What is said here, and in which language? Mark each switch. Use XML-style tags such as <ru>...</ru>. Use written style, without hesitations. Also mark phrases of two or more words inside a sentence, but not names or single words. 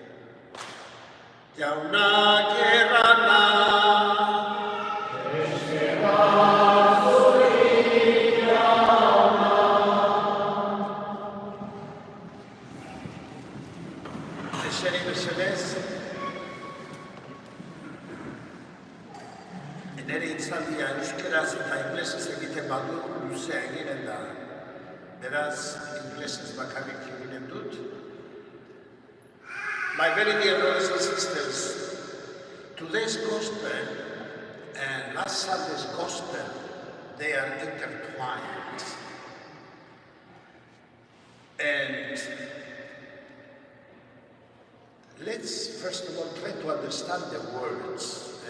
<eu>Jaunak errana, eseri mesedez, nire itzaldia euskeraz eta inglesez egiten badu luzea eginen da. Beraz, inglesez bakarrik eginen dut.</eu> <en>My very dear brothers and sisters, today's gospel and last Sunday's gospel, they are intertwined. And let's first of all try to understand the words.</en>